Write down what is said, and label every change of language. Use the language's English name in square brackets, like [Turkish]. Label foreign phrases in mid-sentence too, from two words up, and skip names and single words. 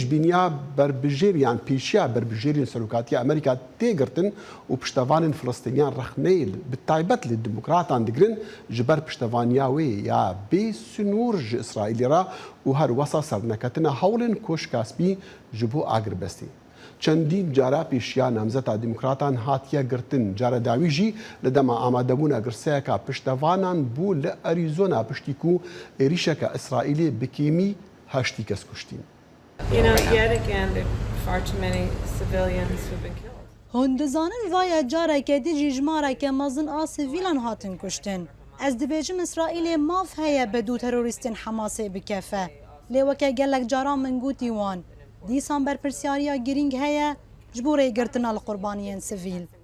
[Kurdish] بینیا بربجیریان پیشیا بربجیرین سلوکاتیا امریکا تیگرتن و پشتوانین فلسطینیان رخنیل بالتایبت للديمقراطان دگرن جبر پشتوانیاوی یا بی سنور ج اسرائیلی را و هر وسا سرنکتنا حولن کشکاسبی جبو آگر بستی چندین جارا پیشیا نامزد دموکراتان هاتیا گرتن جارا داوی جی لدما آمادبونا گرسیاکا پشتوانان بو لأریزونا پشتیکو ایریشاکا اسرائیلی بکیمی هشتی کس کشتین. [English] Yet again, there are far too many civilians who've been killed. [Kurdish] هندزانن وای جارا که دی جمارا که مازن آسیویلان هاتن کشتن. از دبیجم اسرائیل ماف هیا بدو تروریستن حماسه بکفه. لیوکه گلک جارا من گوتی وان. دیسان برپرسیاریا گرینگ هیا جبوره گرتنا القربانیان سیویل.